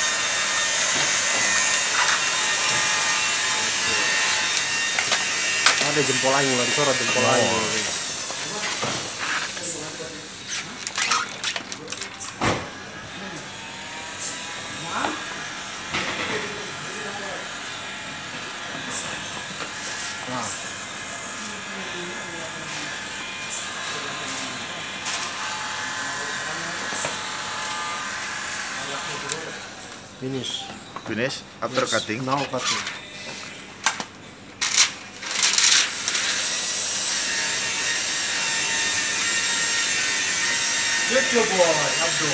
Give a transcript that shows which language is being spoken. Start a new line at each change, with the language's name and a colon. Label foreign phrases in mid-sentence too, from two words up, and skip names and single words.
Sundanese: Ada jempol aing lah, disorot jempol aing. Nah.
English: Finish. Finish after Yes. cutting. Now cutting. Good job, boy. Abdul.